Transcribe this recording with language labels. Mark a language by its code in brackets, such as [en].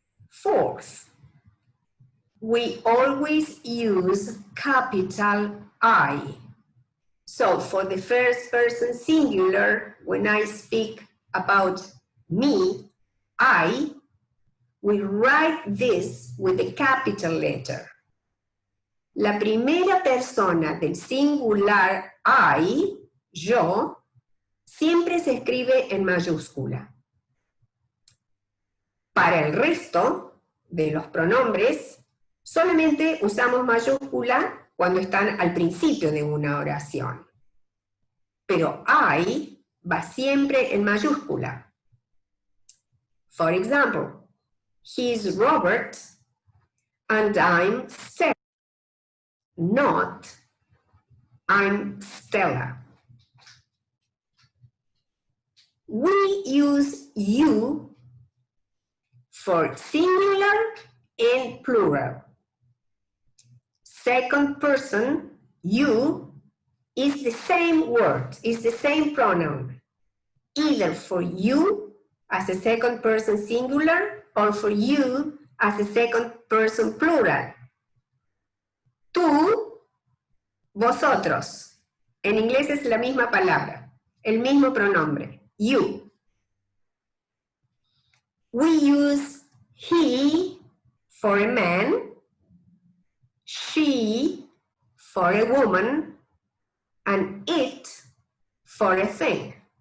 [en] Fourth, we always use capital I. So for the first person singular, when I speak about me, I, we write this with a capital letter. [es] La primera persona del singular I, yo, siempre se escribe en mayúscula. Para el resto de los pronombres, solamente usamos mayúscula cuando están al principio de una oración. Pero I va siempre en mayúscula. [en] For example, he's Robert and I'm Stella. Not, I'm Stella. We use you for singular and plural. Second person, you, is the same word, is the same pronoun, either for you as a second person singular or for you as a second person plural. [es] Tú, vosotros. En inglés es la misma palabra, el mismo pronombre, you. [en] We use he for a man, she for a woman, and it for a thing.